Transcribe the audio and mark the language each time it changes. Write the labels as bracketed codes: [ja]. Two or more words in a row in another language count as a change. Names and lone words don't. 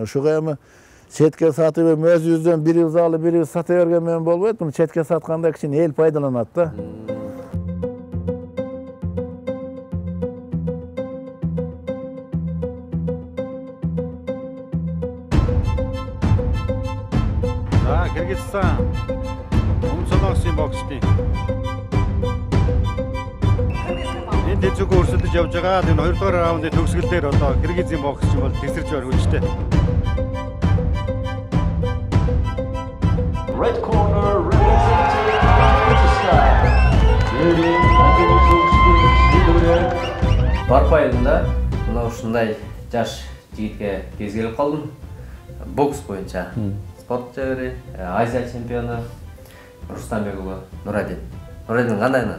[ky] Ушуга эми четке сатып өзүбүздөн бирибиз алып, бирибиз сата берген менен болбойт. Муну четке сатканда кичине эл пайдаланат да. Кыргызстан. Умсоноксин боксти. [mn] Энд зөв өрсөлдөж явж байгаа. Энэ 2 дугаар раундын төгсгөл дээр одоо Кыргызын боксч бол тесэрч байна хүчтэй. [en] Red corner representing Kyrgyzstan. [ky] Барпа айылында мына ушундай жаш жигитке кез келип калдым. Бокс боюнча спорт жагыры, Азия чемпиону Рустамбек уулу Нурадин. Нурадин кандайсың?